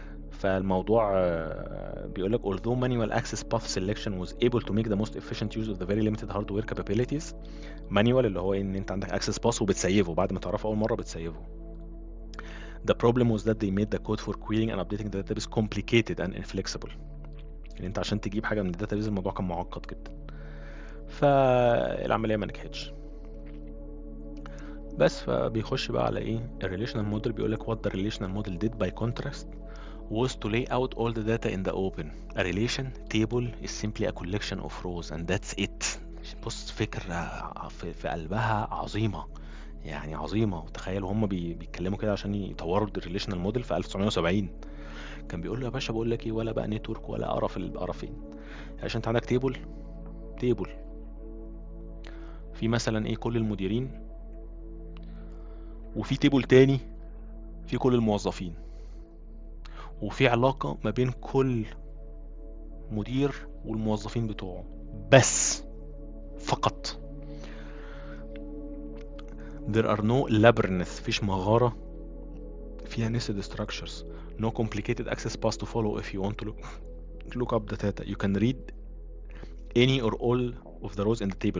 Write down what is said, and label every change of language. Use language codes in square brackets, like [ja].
[ar] فالموضوع بيقول لك [en] although manual access path selection was able to make the most efficient use of the very limited hardware capabilities. [ar] manual اللي هو ان انت عندك access path وبتسيفه بعد ما تعرفه اول مره بتسيفه. [en] The problem was that they made the code for querying and updating the database complicated and inflexible. [ar] يعني انت عشان تجيب حاجه من الداتابيز الموضوع كان معقد جدا، فالعمليه ما نجحتش. بس فبيخش بقى على ايه الريليشنال موديل، بيقول لك [en] what the relational model did by contrast was to lay out all the data in the open. A relation table is simply a collection of rows and that's it. [ar] بص فكرة في قلبها عظيمة، يعني عظيمة. تخيلوا هم بيتكلموا كده عشان يطوروا الريليشنال موديل في 1970. كان بيقول له يا باشا بقول لك ايه، ولا بقى نتورك ولا قرف القرفين، عشان انت عندك تيبل في مثلا ايه كل المديرين، وفي تيبل تاني في كل الموظفين، وفي علاقة ما بين كل مدير والموظفين بتوعه بس، فقط. [en] there are no labyrinths، [ar] مفيش مغارة فيها [en] nested structures. no complicated access path to follow if you want to look up the data. you can read any or all of the rows in the table.